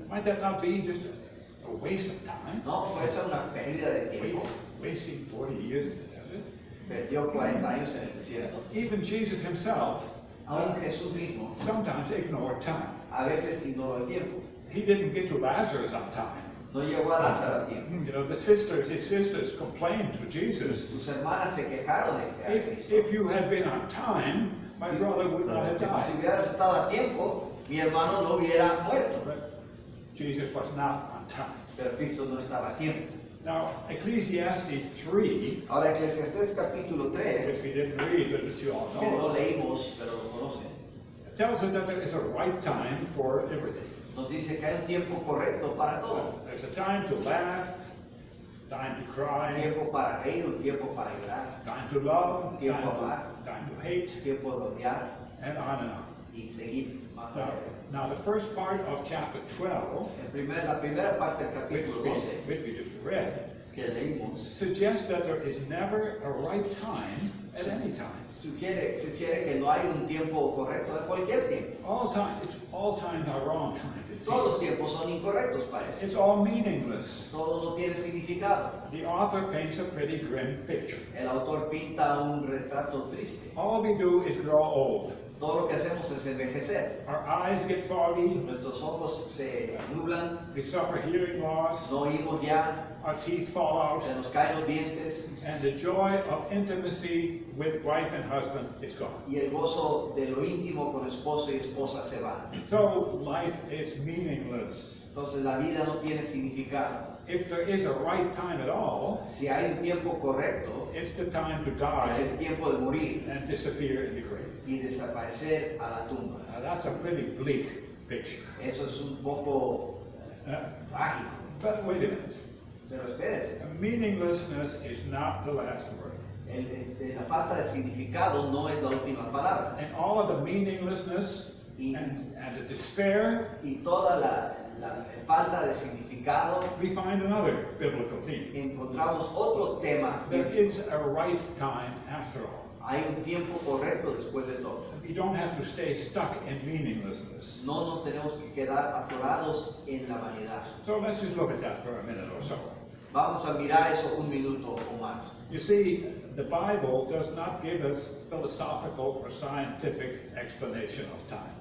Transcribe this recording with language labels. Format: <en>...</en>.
<en>Might that not be just a waste of time?</en> <es>No, puede ser una pérdida de tiempo.</es> <en>Wasting 40 years in the desert?</en> <es>Perdió 40 años en el desierto.</es> <en>Even Jesus himself</en> <es>Aún Jesús mismo</es> <en>sometimes ignored time.</en> <es>a veces ignoró el tiempo.</es> <en>He didn't get to Lazarus on time.</en> <es>No llegó a Lázaro a tiempo.</es> <en>You know, his sisters complained to Jesus,</en> <es>Sus hermanas se quejaron de que era Cristo.</es> <en>if you had been on time, my brother would not have</en> <es>Si</es> <en>died.</en> <es>hubieras estado a tiempo, mi hermano no hubiera muerto.</es> <en>But Jesus was not on time.</en> <es>Pero Cristo no estaba a tiempo.</es> <en>Now, Ecclesiastes 3,</en> <es>Ahora, Eclesiastés capítulo</es> <en>which</en> <es>3,</es> <en>we didn't read, but which you all</en> <es>que no</es> <en>know,</en> <es>leímos, pero lo conocen,</es> <en>tells us that there is a right time for everything.</en> <es>nos dice que hay un tiempo correcto para todo.</es> <en>There's a time to laugh, time to</en> <es>Un</es> <en>cry,</en> <es>tiempo para reír, un tiempo para llorar,</es> <en>time to love,</en> <es>Tiempo</es> <en>time</en> <es>amar.</es> <en>to hate,</en> <es>un tiempo de odiar,</es> <en>and on and on.</en> <es>y seguir más adelante.</es> <en>Now the first part of chapter 12,</en> <es>La primera parte del</es> <en>which</en> <es>capítulo</es> <en>we,</en> <es>12</es> <en>which we just read,</en> <es>que leímos</es> <en>suggests that there is never a right time at any time.</en> <es>sugiere que no hay un tiempo correcto de cualquier tiempo.</es> <en>All times are wrong times, it</en> <es>Todos los</es> <en>seems.</en> <es>tiempos son incorrectos, parece.</es> <en>It's all meaningless.</en> <es>Todo no tiene significado.</es> <en>The author paints a pretty grim picture.</en> <es>El autor pinta un retrato triste.</es> <en>All we do is grow old.</en> <es>Todo lo que hacemos es envejecer.</es> <en>Our eyes get foggy,</en> <es>Nuestros ojos se nublan,</es> <en>we suffer hearing loss,</en> <es>no oímos ya,</es> <en>our teeth fall out,</en> <es>se nos caen los dientes</es> <en>and the joy of intimacy with wife and husband is gone.</en> <es>y el gozo de lo íntimo con esposo y esposa se va.</es> <en>So life is meaningless.</en> <es>Entonces la vida no tiene significado.</es> <en>If there is a right time at all,</en> <es>Si hay un tiempo correcto,</es> <en>it's the time to</en> <es>es</es> <en>die</en> <es>el tiempo de morir</es> <en>and disappear in the grave.</en> <es>y desaparecer a la tumba.</es> <en>Now that's a pretty bleak picture.</en> <es>Eso es un poco trágico.</es> <en>But wait a minute.</en> <es>Pero espérese,</es> <en>Meaninglessness is not the last word.</en> <es>la falta de significado no es la última palabra.</es> <en>And all of the meaninglessness and the despair,</en> <es>Y toda la falta de significado,</es> <en>we find another biblical theme.</en> <es>encontramos otro tema.</es> <en>There is a right time after all.</en> <es>Hay un tiempo correcto después de todo.</es> <en>We don't have to stay stuck in meaninglessness.</en> <es>No nos tenemos que quedar atorados en la vanidad.</es> <en>So let's just look at that for a minute or so.</en> <es>Vamos a mirar eso un minuto o más.</es> <en>You see, the Bible does not give us philosophical or scientific explanation of time.</en>